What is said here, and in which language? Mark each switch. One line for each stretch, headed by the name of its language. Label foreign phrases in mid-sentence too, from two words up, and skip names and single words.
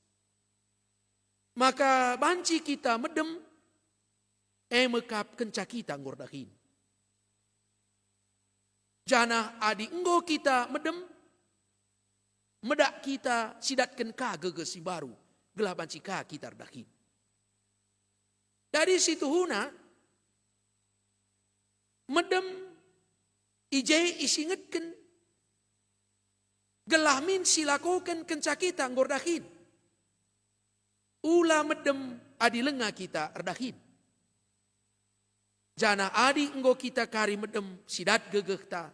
Batak Karo: Maka banci kita medem mekap kenca kita ngordahin. Jana adi enggo kita medem medak kita sidatkan ka gegesi baru gelah banci ka kita redahin. Dari situ huna medem ije isingetken gelah min silakoken kenca kita ngordahin. Ula medem adi lenga kita redahin. Jana adi enggo kita kari medem sidat gegeh ta.